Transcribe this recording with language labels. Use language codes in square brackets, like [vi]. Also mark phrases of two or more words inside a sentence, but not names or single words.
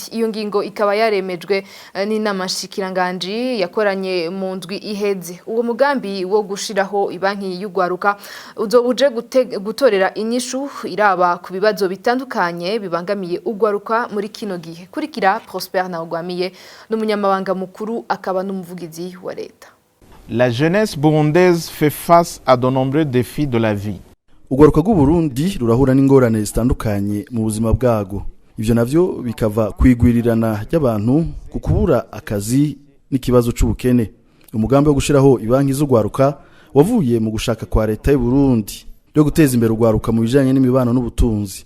[rn] Iyo ngingo ikaba yaremejwe n'Ubushikiranganji yakoranye mu ndwi iheze. Uwo mugambi wo gushiraho ibanki y'urwaruka uzobuje gutorera inyishu iraba ku bibazo bitandukanye bibangamiye urwaruka muri kino gihe. Kurikira Prosper Ntawugwamiye n'umunyamabanga mukuru akaba n'umuvugizi wa leta. [fr] La jeunesse burundaise fait face à de nombreux défis de la vie. [rn] Urwaruka rw'u Burundi rurahura n'ingorane zitandukanye mu buzima bwago. Ivyo navyo bikava kwigwirirana ry'abantu ku kubura akazi n'ikibazo c'ubukene. Umugambi wo gushiraho ibanki z'urwaruka wavuye mu gushaka kwa leta y'u Burundi yo guteza imbere urwaruka mu bijanye n'imibano n'ubutunzi.